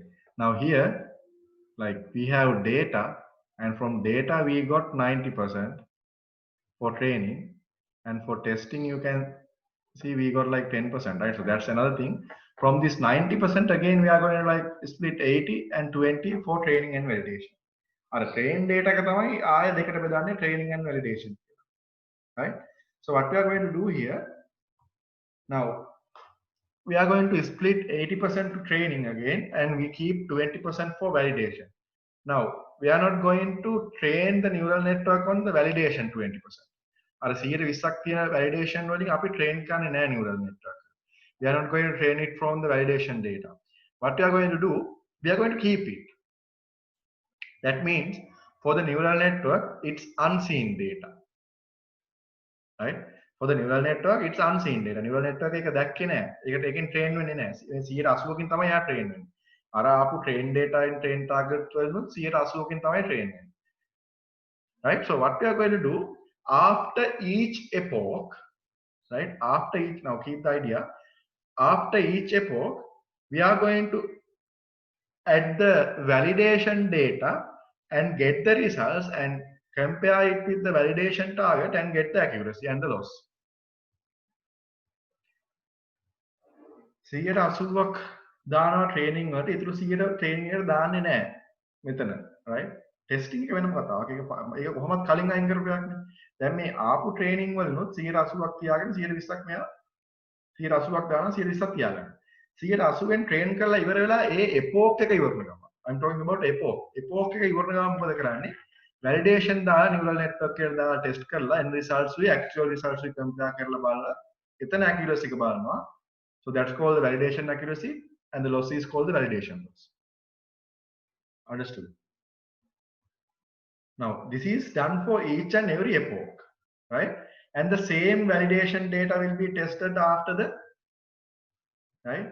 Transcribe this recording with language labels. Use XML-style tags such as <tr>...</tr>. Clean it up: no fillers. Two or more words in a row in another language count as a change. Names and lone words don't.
<en>Now here, like we have data, and from data we got 90% for training, and for testing you can see we got like 10%, right? So that's another thing. From this 90%, again we are going to like split 80 and 20 for training and validation. Our train data</en> <si>එක තමයි ආය දෙකට බෙදන්නේ</si> <en>training and validation, right? So what we are going to do here now, we are going to split 80% to training again, and we keep 20% for validation. Now we are not going to train the neural network on the validation 20%.</en> <si>අර 120ක් තියෙන validation වලින් අපි train කරන්නේ නැහැ</si> <en>neural network. We are not going to train it from the validation data. What we are going to do, we are going to keep it. That means for the neural network, it's unseen data, right? For the neural network, it's unseen data. Neural network</en> <si>එක දැක්කේ නැහැ. ඒකට එකෙන් train වෙන්නේ නැහැ. 180කින් තමයි යා train වෙන්නේ. අර ආපු</si> <en>train data and train target</en> <si>වලින් 180කින් තමයි train වෙන්නේ.</si> <en>Right? So what we are going to do after each epoch, right? After each, now keep the idea. After each epoch, we are going to add the validation data and get the results and compare it with the validation target and get the accuracy and the loss.</en> <si>180ක් දානවා training වලට, ඊටු 100 training එකට දාන්නේ නැහැ මෙතන, right? testing එක වෙනම කතාවක්. ඒක කොහොමද කලින් අයින් කරපු එකක් නේ. දැන් මේ ආපු training වලිනුත් 180ක් තියාගෙන 120ක් මෙයා 180ක් දානවා 120ක් තියාගන්න. 180ෙන් train කරලා ඉවර වෙලා ඒ epoch එක ඉවර වෙනවා.</si> <en>I'm talking about epoch.</en> <si>epoch එක ඉවර වෙනවා මොකද කරන්නේ? validation දාලා</si> <en>neural network</en> <si>එකට දාලා test කරලා</si> <en>end results with actual results with compare</en> <si>කරලා බලලා එතන accuracy එක බලනවා.</si> <en>So that's called the validation accuracy, and the loss is called the validation loss. Understood? Now this is done for each and every epoch, right? And the same validation data will be tested after the, right?</en>